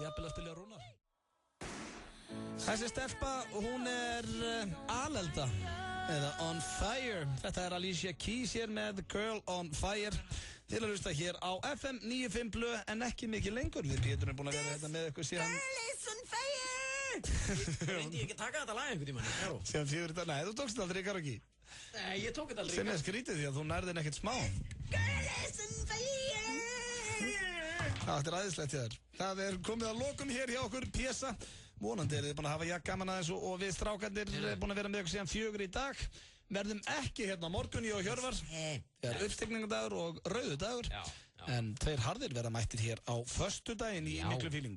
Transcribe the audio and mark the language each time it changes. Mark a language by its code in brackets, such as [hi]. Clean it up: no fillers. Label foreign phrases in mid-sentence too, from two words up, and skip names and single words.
[is] Ég ætla að spila Rúnar. Þessi stelpa, hún er alelda eða [en] on fire. [is] Þetta er Alicia Keys hér með Girl on Fire. Til að hlusta hér á FM 95 Blö en ekki mikið lengur. Við Pétur erum búin að vera þetta með ykkur síðan. [en] Girl is on fire. [is] Reyndi ég ekki taka þetta lag einhvern tímann? Síðan 4 dagar, nei þú tókst þetta aldrei í karaoke. Nei, ég tók þetta aldrei í karaoke. Sem er skrítið því að þú nærðin ekkert smá. [en] Girl is on fire. [is] Þetta er æðislegt hjá þér. Það er komið að lokum hér hjá okkur pjessa. Vonandi er þið búin að hafa gaman aðeins og við strákarnir búin að vera með ykkur síðan 4 í dag. Verðum ekki hérna á morgun, ég og Hjörvar. Það er uppstigningardagur og rauðudagur. En tveir harðir verða mættir hér á föstudaginn í miklu fíling.